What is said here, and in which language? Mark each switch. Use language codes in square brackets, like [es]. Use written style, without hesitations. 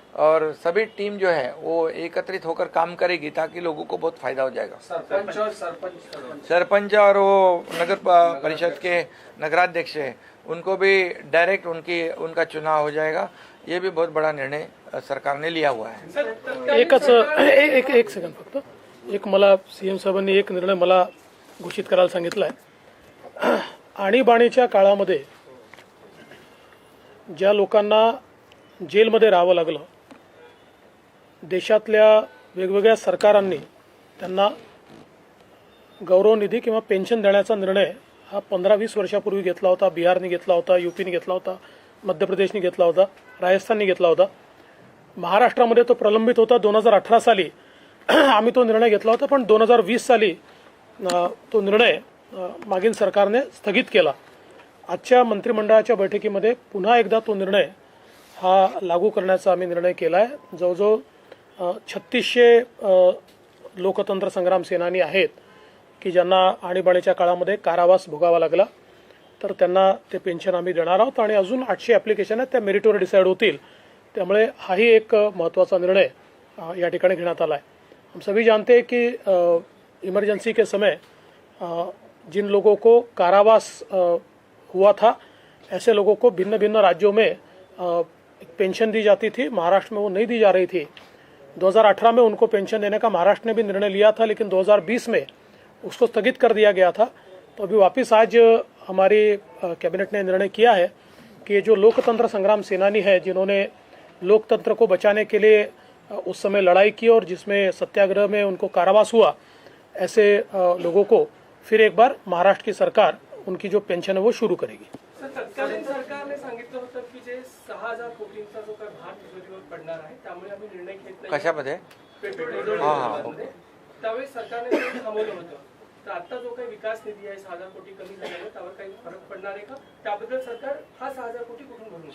[hi] और सभी टीम जो है वो एकत्रित होकर काम करेगी ताकि लोगों को बहुत फायदा हो जाएगा। सरपंच और वो नगर परिषद के नगराध्यक्ष है उनको भी डायरेक्ट उनका चुनाव हो जाएगा। ये भी बहुत बड़ा निर्णय सरकार ने लिया हुआ है। [mr] एक सेकंड फक्त एक मला सीएम साहेबांनी एक निर्णय मला घोषित करायला सांगितला आहे। आणीबाणीच्या काळामध्ये ज्या लोकांना जेलमध्ये राहावं लागलं, देशातल्या वेगवेगळ्या सरकारांनी त्यांना गौरवनिधी किंवा पेन्शन देण्याचा निर्णय हा 15-20 वर्षापूर्वी घेतला होता। बिहारने घेतला होता, यूपीने घेतला होता, मध्य प्रदेशने घेतला होता, राजस्थानने घेतला होता। महाराष्ट्रामध्ये तो प्रलंबित होता। 2018 साली आम्ही तो निर्णय घेतला होता, पण 2020 साली तो निर्णय मागील सरकारने स्थगित केला। आजच्या मंत्रिमंडळाच्या बैठकीमध्ये पुन्हा एकदा तो निर्णय हा लागू करण्याचा आम्ही निर्णय केला आहे। जवळजवळ 3600 लोकतंत्र संग्राम सेनानी आहेत की ज्यांना आणीबाणीच्या काळामध्ये कारावास भोगावा लागला, तर त्यांना ते पेन्शन आम्ही देणार आहोत आणि अजून 800 ॲप्लिकेशन आहेत त्या मेरिटवर डिसाईड होतील। त्यामुळे हाही एक महत्त्वाचा निर्णय या ठिकाणी घेण्यात आला है। [hi] हम सभी जानते हैं कि इमरजेंसी के समय जिन लोगों को कारावास हुआ था, ऐसे लोगों को भिन्न भिन्न राज्यों में पेंशन दी जाती थी। महाराष्ट्र में वो नहीं दी जा रही थी। 2018 में उनको पेंशन देने का महाराष्ट्र ने भी निर्णय लिया था, लेकिन 2020 में उसको स्थगित कर दिया गया था। तो अभी वापस आज हमारी कैबिनेट ने निर्णय किया है कि जो लोकतंत्र संग्राम सेनानी है, जिन्होंने लोकतंत्र को बचाने के लिए उस समय लड़ाई की और जिसमें सत्याग्रह में उनको कारावास हुआ, ऐसे लोगों को फिर एक बार महाराष्ट्र की सरकार उनकी जो पेंशन है वो शुरू करेगी। [mr] तत्कालीन सरकारने सांगितलं होतं की जे 6000 कोटींचा जो काही भार तिजोरीवर पडणार आहे त्यामुळे आम्ही निर्णय घेत नाही। कशामध्ये? पेट्रोल डिझेल त्यावेळी सरकारने ते थांबवलं होतं। तर आता जो काही विकास निधी आहे 6000 कोटी कमी झाल्याने त्यावर काही फरक पडणार आहे का? त्याबद्दल सरकार हा 6000 कोटी कुठून भरून